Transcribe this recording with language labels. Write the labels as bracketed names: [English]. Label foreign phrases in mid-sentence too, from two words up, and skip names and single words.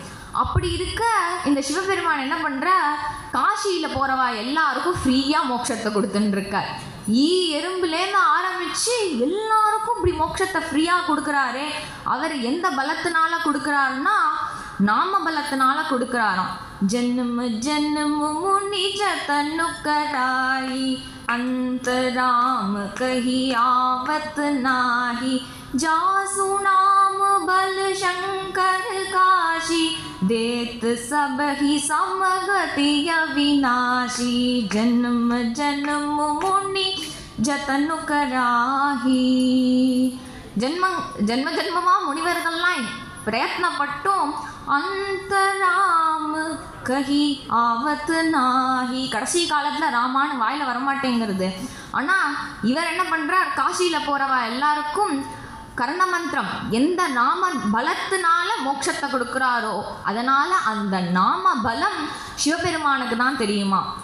[Tamil] அப்படி இருக்க இந்த சிவபெருமான் என்ன பண்ணுற, காசியில் போகிறவா எல்லாருக்கும் ஃப்ரீயாக மோட்சத்தை கொடுத்துட்டுருக்கார். எறும்புலேருந்து ஆரம்பித்து எல்லாருக்கும் இப்படி மோட்சத்தை ஃப்ரீயாக கொடுக்குறாரே. அவர் எந்த பலத்தினால கொடுக்குறாருன்னா நாம பலத்தினால கொடுக்குறாராம். [Awadhi] जन्म जन्म मुनि जतनु कराही अंतराम कही आवत नाही, जासु नाम बल शंकर काशी, देत सब ही समगति अविनाशी, जन्म जन्म मुनि जतनु कराही. [Tamil] ஜென்ம ஜென்மமா முனிவர்கள்லாம் பிரயத்னப்பட்டும் [Awadhi] अंतराम कहि आवत नाहीं, [Tamil] கடைசி காலத்தில் ராமான்னு வாயில் வரமாட்டேங்கிறது. ஆனால் இவர் என்ன பண்ணுறார், காசியில் போகிறவ எல்லாருக்கும் கர்ண மந்திரம் எந்த நாம பலத்தினால மோட்சத்தை கொடுக்குறாரோ அதனால் அந்த நாம பலம் சிவபெருமானுக்கு தான் தெரியுமா.